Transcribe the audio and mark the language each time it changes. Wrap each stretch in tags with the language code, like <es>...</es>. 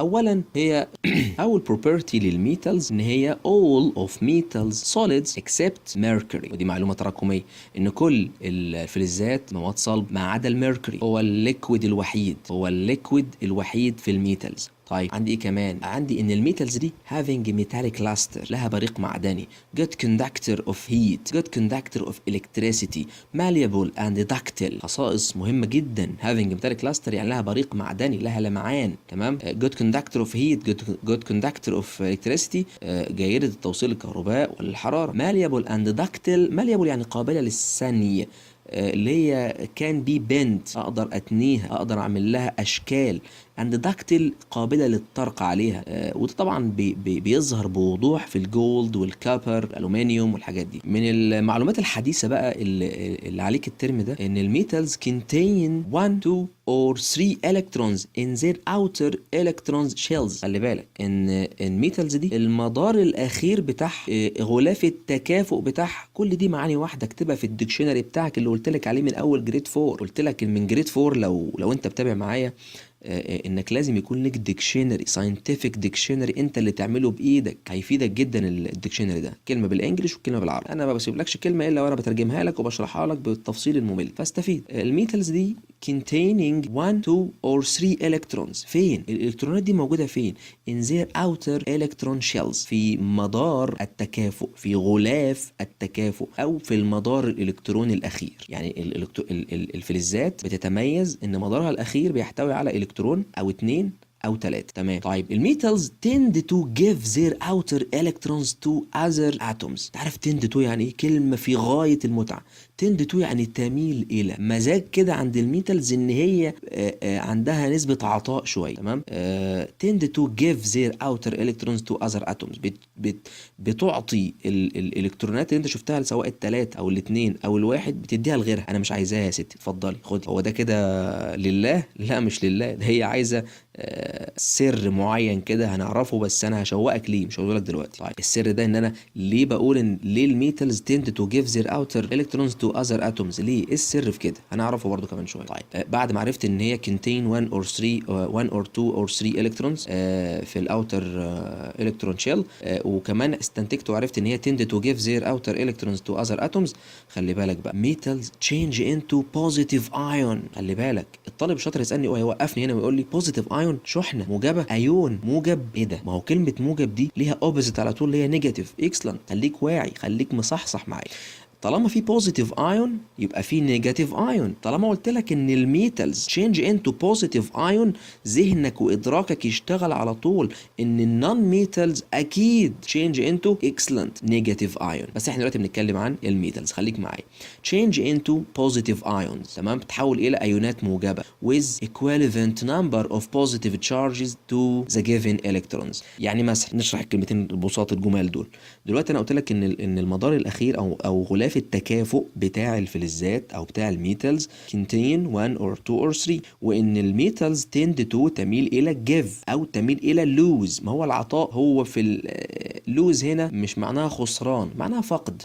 <ar>اولا هي اول بروبرتي للميتالز ان هي all of metals solids except mercury، ودي معلومه تراكميه ان كل الفلزات مواد صلب ما عدا الميركوري هو الليكويد الوحيد، هو الليكويد الوحيد في الميتالز.</ar> <en>طيب عندي ايه كمان؟ عندي ان الميتالز دي having metallic luster، لها بريق معدني، good conductor of heat، good conductor of electricity، malleable and ductile، خصائص مهمة جدا.</en> <ar>having metallic luster يعني لها بريق معدني، لها لمعان، تمام.</ar> <en>good conductor of heat، good conductor of electricity، جيدة التوصيل للكهرباء والحرارة.</en> <ar>malleable and ductile، malleable يعني قابلة للثني، اللي هي كان بي بند، اقدر اتنيها، اقدر اعمل لها اشكال. عند داكتيل قابله للطرق عليها، وده طبعا بيظهر بوضوح في الجولد والكابر، الالومنيوم والحاجات دي.</ar> <en>من المعلومات الحديثه بقى اللي عليك الترم ده ان الميتالز contain 1 2 or 3 electrons in their outer electrons shells.</en> <ar>خلي بالك ان الميتالز دي المدار الاخير بتاعها، غلاف التكافؤ بتاعها، كل دي معاني واحده اكتبها في الديكشنري بتاعك اللي قلت لك عليه من اول جريد 4. قلت لك من جريد 4 لو انت بتابع معايا انك لازم يكون لك ديكشنري، ساينتفك ديكشنري انت اللي تعمله بايدك، هيفيدك جدا الديكشنري ده، كلمه بالانجلش وكلمه بالعربي. انا ما بسيبلكش كلمه الا وانا بترجمها لك وبشرحها لك بالتفصيل الممل فاستفيد.</ar> <en>الميتالز دي containing 1 2 or 3 electrons.</en> <ar>فين الالكترونات دي موجوده؟ فين؟ in their outer electron shells، في مدار التكافؤ، في غلاف التكافؤ، او في المدار الالكتروني الاخير. يعني الفلزات بتتميز ان مدارها الاخير بيحتوي على الكترون او 2 او 3. تمام.</ar> <en>طيب الميتالز tend to give their outer electrons to other atoms.</en> <ar>تعرف tend to يعني ايه؟ كلمه في غايه المتعه. tend to يعني تميل الى، مزاج كده عند الميتالز ان هي عندها نسبه عطاء شويه. تمام. tend to give their outer electrons to other atoms، بتعطي الالكترونات اللي انت شفتها سواء الثلاثه او الاثنين او الواحد، بتديها لغيرها. انا مش عايزاها يا ستي، اتفضلي خدي. هو ده كده لله؟ لا مش لله، ده هي عايزه سر معين كده هنعرفه، بس انا هشوقك ليه، مش هقوله لك دلوقتي. طيب السر ده ان انا ليه بقول ان ليه الميتالز tend to give their outer electrons to other atoms؟ ليه؟ ايه السر في كده؟ هنعرفه برضو كمان شويه.</ar> <en>طيب بعد ما عرفت ان هي contain 1 or 3 1 or 2 or 3 electrons في الاوتر electron shell، وكمان استنتجت وعرفت ان هي tend to give their outer electrons to other atoms. خلي بالك بقى metals change into positive ion.</en> <ar>خلي بالك الطالب الشاطر يسالني ويوقفني هنا ويقول لي positive ion شحنه موجبه، ايون موجب، ايه ده؟ ما هو كلمه موجب دي ليها اوبوزيت على طول اللي هي نيجاتيف. اكسلنت، خليك واعي، خليك مصحصح معايا. طالما في بوزيتيف ايون يبقى في نيجاتيف ايون. طالما قلت لك ان الميتالز تشينج انتو بوزيتيف ايون، ذهنك وادراكك يشتغل على طول ان النون ميتالز اكيد تشينج انتو اكسلنت نيجاتيف ايون. بس احنا دلوقتي بنتكلم عن الميتالز، خليك معايا.</ar> <en>تشينج انتو بوزيتيف ايونز، تمام، تحول الى ايونات موجبه with equivalent number of positive charges to the given electrons.</en> <ar>يعني مثلا نشرح الكلمتين ببساطه الجمال دول. دلوقتي انا قلت لك ان المدار الاخير او غلاف التكافؤ بتاع الفلزات او بتاع الميتالز contain 1 or 2 or 3، وان الميتالز tend to تميل الى give او تميل الى lose. ما هو العطاء هو في lose هنا مش معناها خسران، معناها فقد.</ar>